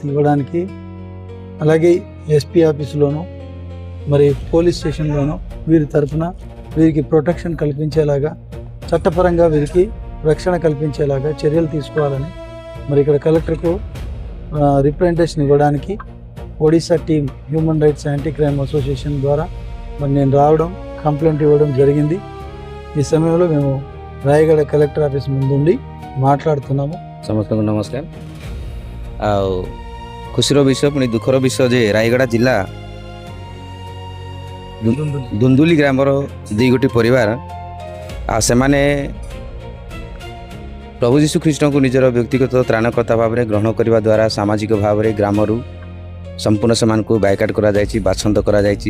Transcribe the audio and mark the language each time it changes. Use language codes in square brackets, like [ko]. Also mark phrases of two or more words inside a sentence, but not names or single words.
[te] ఇవ్వడానికి, అలాగే ఎస్పీ ఆఫీసులోను మరి పోలీస్ స్టేషన్లోను వీరి తరపున వీరికి ప్రొటెక్షన్ కల్పించేలాగా, చట్టపరంగా వీరికి రక్షణ కల్పించేలాగా చర్యలు తీసుకోవాలని మరి ఇక్కడ కలెక్టర్కు రిప్రజెంటేషన్ ఇవ్వడానికి ఒడిశా టీం హ్యూమన్ రైట్స్ యాంటీ క్రైమ్ అసోసియేషన్ ద్వారా మరి నేను రావడం, కంప్లైంట్ ఇవ్వడం జరిగింది. ఈ సమయంలో మేము రాయగడ కలెక్టర్ ఆఫీస్ ముందుండి మాట్లాడుతున్నాము. [or] ସମସ୍ତଙ୍କୁ ନମସ୍କାର। ଆଉ ଖୁସିର ବିଷୟ ପୁଣି ଦୁଃଖର ବିଷୟ ଯେ ରାୟଗଡ଼ା ଜିଲ୍ଲା ଦୁନ୍ଦୁଲି ଗ୍ରାମର 2 ଗୋଟି ପରିବାର, ଆଉ ସେମାନେ ପ୍ରଭୁ ଯୀଶୁ ଖ୍ରୀଷ୍ଟଙ୍କୁ ନିଜର ବ୍ୟକ୍ତିଗତ ତ୍ରାଣକର୍ତ୍ତା ଭାବରେ ଗ୍ରହଣ କରିବା ଦ୍ୱାରା ସାମାଜିକ ଭାବରେ ଗ୍ରାମରୁ ସମ୍ପୂର୍ଣ୍ଣ ସେମାନଙ୍କୁ ବାଇକାଟ୍ କରାଯାଇଛି, ବାଛନ୍ଦ କରାଯାଇଛି।